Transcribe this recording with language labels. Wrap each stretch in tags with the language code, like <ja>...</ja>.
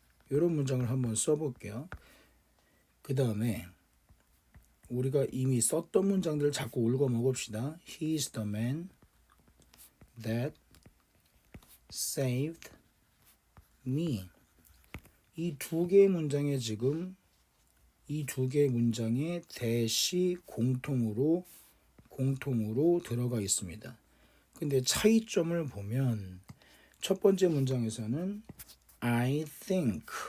<ko>이런 문장을 한번 써볼게요. 그 다음에 우리가 이미 썼던 문장들을 자꾸 읽어 먹읍시다.</ko> <en>He is the man that saved me.</en> <ko>이 두 개의 문장에 지금 이 두 개의 문장에 that이 공통으로 들어가 있습니다. 근데 차이점을 보면 첫 번째 문장에서는 I think</ko>